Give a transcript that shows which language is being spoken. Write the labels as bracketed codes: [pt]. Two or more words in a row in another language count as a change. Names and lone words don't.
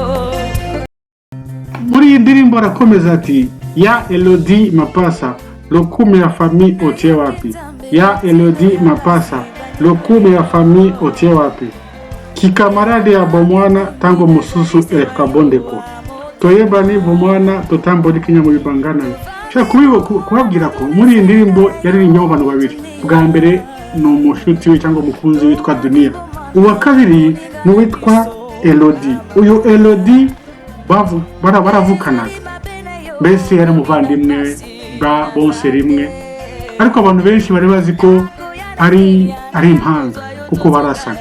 [rw] Muri iyi ndirimbo arakomeza ati [ln] ya Elodie Mapasa lokume ya famille otie wapi ya Elodie Mapasa lokume ya famille otie wapi kikamarade ya bomwana tango mususu kabondeko toyebani bomwana totambuli Kenya mobimba nganayo. [rw] Kubabwira ko muri iyi ndirimbo yaririmbyeho abantu babiri. Bwa mbere ni umushuti we cyangwa umukunzi witwa Dunia, uwa kabiri ni witwa Elodie. Uyu Elodie baravukanaga mbese yari umuvandimwe bose rimwe ariko abantu benshi bari bazi ko ari impanga kuko barasaga.